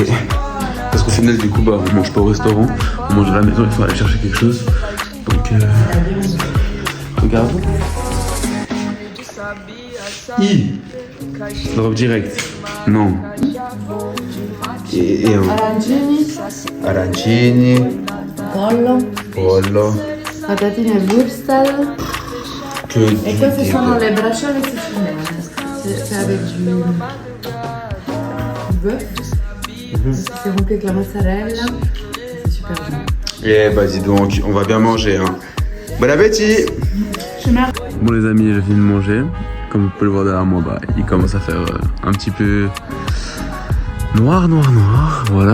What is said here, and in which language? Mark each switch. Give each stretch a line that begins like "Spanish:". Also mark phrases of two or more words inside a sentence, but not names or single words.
French: Parce qu'au final du coup bah on mange pas au restaurant, on mange à la maison, il faut aller chercher quelque chose. Donc regardons. Drop direct. Non. Et arancini. Pollo.
Italian: Patatine e wurstel.
French: Que
Italian: Et queste sono le bracciole siciliane.
French: C'est avec du bœuf. C'est rempli avec la mozzarella. C'est super bon. Eh bah dis donc, on va bien manger hein. Bon appétit. Bon les amis, je viens de manger. Comme vous pouvez le voir derrière moi, bah, il commence à faire un petit peu noir, voilà.